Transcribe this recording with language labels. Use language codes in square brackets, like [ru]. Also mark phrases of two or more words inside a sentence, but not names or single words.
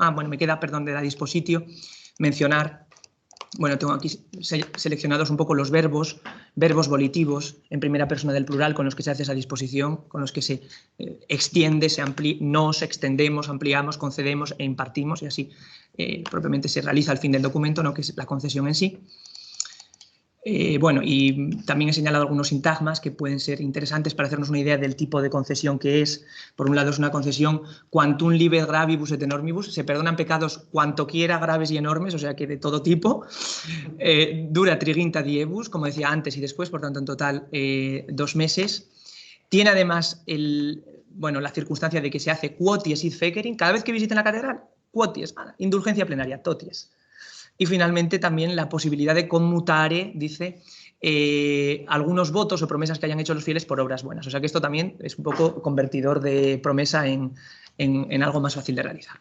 [es] me queda, perdón, de la dispositio, mencionar, bueno, tengo aquí seleccionados un poco los verbos volitivos en primera persona del plural con los que se hace esa disposición, con los que se extiende, nos extendemos, ampliamos, concedemos e impartimos, y así propiamente se realiza al fin del documento, ¿no? Que es la concesión en sí. Bueno, y también he señalado algunos sintagmas que pueden ser interesantes para hacernos una idea del tipo de concesión que es. Por un lado, es una concesión [la] quantum liber gravibus et enormibus, [es] se perdonan pecados cuanto quiera graves y enormes, o sea que de todo tipo. [la] Dura triginta diebus, [es] como decía antes y después, por tanto, en total 2 meses. Tiene además la circunstancia de que se hace [la] quoties id fecerin, [es] cada vez que visiten la catedral, quoties, indulgencia plenaria, toties. Y finalmente también la posibilidad de conmutare, dice, algunos votos o promesas que hayan hecho los fieles por obras buenas. O sea que esto también es un poco convertidor de promesa en algo más fácil de realizar.